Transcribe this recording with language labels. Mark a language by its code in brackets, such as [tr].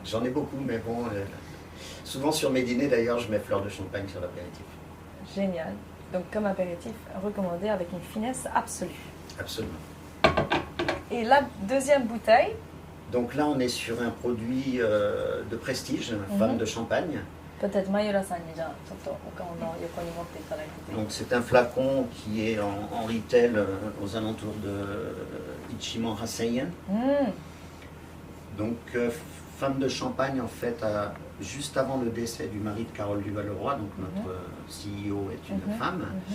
[fr] J'en ai beaucoup, mais bon, souvent sur mes dîners d'ailleurs, je mets fleur de champagne sur l'apéritif. Génial. Donc comme apéritif, recommandé avec une finesse absolue. Absolument. Et la deuxième bouteille. Donc là, on est sur un produit de prestige, femme de champagne. Peut-être [ja] Mayura-sanにじゃあちょっとお顔の横に持っていただいて。 [fr] Donc c'est un flacon qui est en retail aux alentours de [ja] Ichiman Haseyen. [fr] Donc femme de champagne en fait, juste avant le décès du mari de Carole Duval-Leroy, donc notre CEO est une femme.